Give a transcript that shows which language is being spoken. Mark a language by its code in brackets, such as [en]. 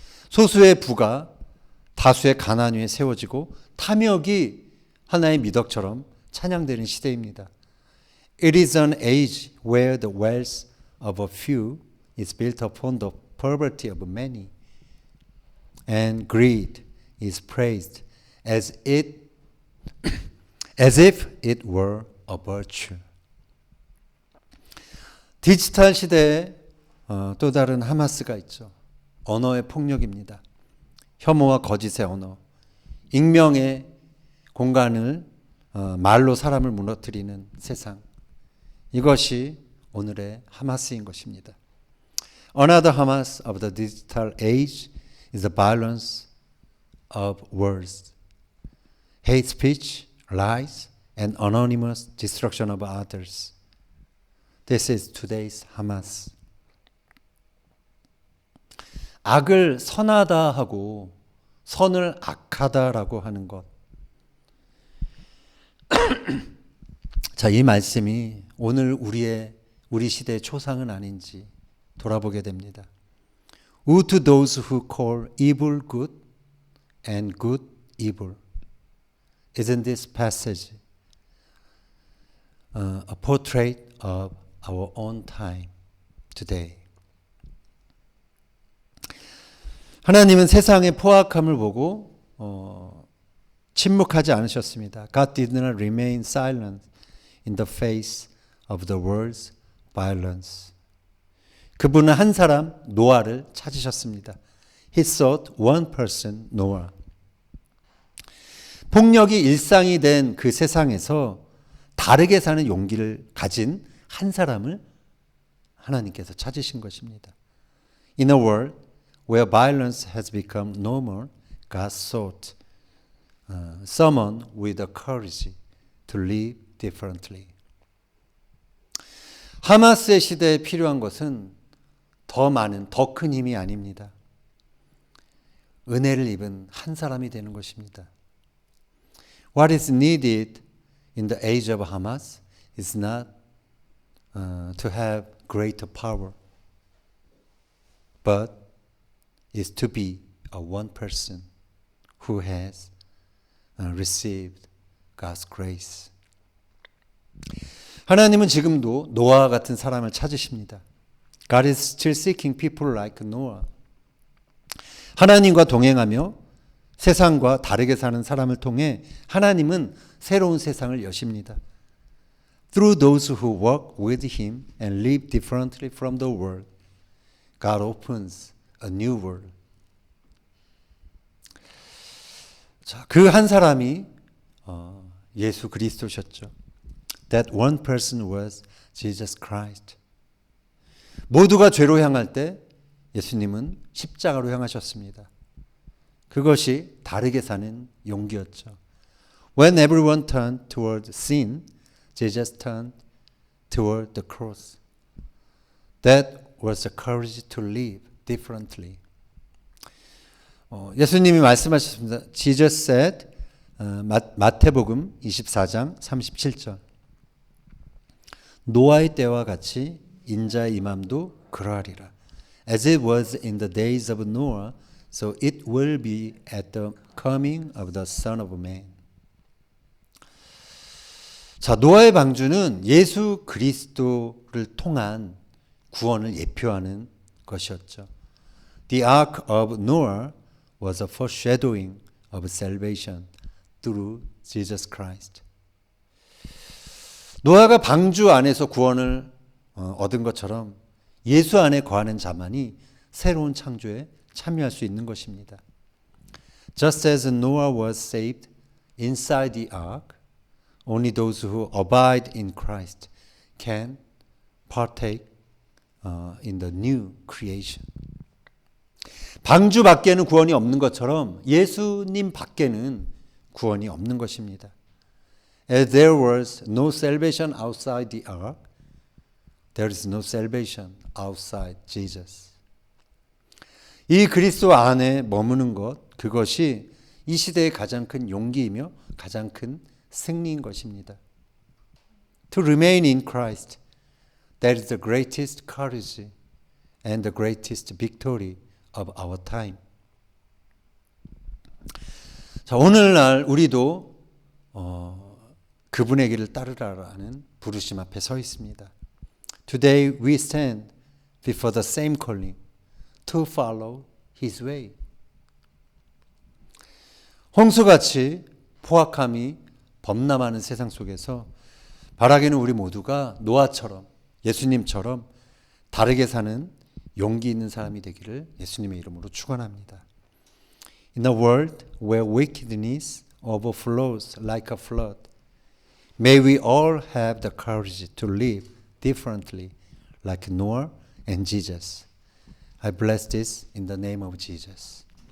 [ko] 소수의 부가 다수의 가난 위에 세워지고 탐욕이 하나의 미덕처럼 찬양되는 시대입니다. [en] It is an age where the wealth of a few is built upon the poverty of many, and greed is praised as if it were a virtue. [ko] 디지털 시대에 또 다른 하마스가 있죠. 언어의 폭력입니다. 혐오와 거짓의 언어, 익명의 공간을 말로 사람을 무너뜨리는 세상. 이것이 오늘의 하마스인 것입니다. [en] Another Hamas of the digital age is the violence of words, hate speech, lies, and anonymous destruction of others. This is today's Hamas. [ko] 악을 선하다 하고 선을 악하다라고 하는 것. 자, 이 말씀이 오늘 우리 시대의 초상은 아닌지 돌아보게 됩니다. [en] Woe to those who call evil good and good evil. Isn't this passage a portrait of our own time today? [ko] 하나님은 세상의 포악함을 보고 침묵하지 않으셨습니다. [en] God did not remain silent in the face of the world's violence. [ko] 그분은 한 사람, 노아를 찾으셨습니다. [en] He sought one person, Noah. [ko] 폭력이 일상이 된 그 세상에서 다르게 사는 용기를 가진 한 사람을 하나님께서 찾으신 것입니다. [en] In a world where violence has become normal, God sought someone with the courage to live differently. [ko] 하마스의 시대에 필요한 것은 더 많은, 더 큰 힘이 아닙니다. 은혜를 입은 한 사람이 되는 것입니다. [en] What is needed in the age of Hamas is not to have greater power, but is to be a one person who has received God's grace. [ko] 하나님은 지금도 노아와 같은 사람을 찾으십니다. [en] God is still seeking people like Noah. [ko] 하나님과 동행하며 세상과 다르게 사는 사람을 통해 하나님은 새로운 세상을 여십니다. [en] Through those who walk with Him and live differently from the world, God opens a new world. [ko] 자, 그 한 사람이 예수 그리스도셨죠. [en] That one person was Jesus Christ. [ko] 모두가 죄로 향할 때 예수님은 십자가로 향하셨습니다. 그것이 다르게 사는 용기였죠. [en] When everyone turned toward sin, Jesus turned toward the cross. That was the courage to live differently. [ko] 예수님이 말씀하셨습니다. [en] Jesus said, [ko] 마태복음 24장 37절. 노아의 때와 같이 인자의 임함도 그러하리라. [en] As it was in the days of Noah, so it will be at the coming of the Son of Man. [ko] 자, 노아의 방주는 예수 그리스도를 통한 구원을 예표하는 것이었죠. [en] The Ark of Noah was a foreshadowing of salvation through Jesus Christ. [ko] 노아가 방주 안에서 구원을 얻은 것처럼 예수 안에 거하는 자만이 새로운 창조에 참여할 수 있는 것입니다. [en] Just as Noah was saved inside the ark, only those who abide in Christ can partake in the new creation. [ko] 방주 밖에는 구원이 없는 것처럼 예수님 밖에는 구원이 없는 것입니다. [en] As there was no salvation outside the ark, there is no salvation outside Jesus. [ko] 이 그리스도 안에 머무는 것, 그것이 이 시대의 가장 큰 용기이며 가장 큰 승리인 것입니다. [en] To remain in Christ, that is the greatest courage and the greatest victory of our time. [ko] 자, 오늘날 우리도 그분의 길을 따르라라는 부르심 앞에 서 있습니다. [en] Today we stand before the same calling to follow His way. [ko] 홍수같이 포악함이 범람하는 세상 속에서 바라기는 우리 모두가 노아처럼 예수님처럼 다르게 사는 용기 있는 사람이 되기를 예수님의 이름으로 축원합니다. [en] In a world where wickedness overflows like a flood, may we all have the courage to live differently like Noah and Jesus. I bless this in the name of Jesus.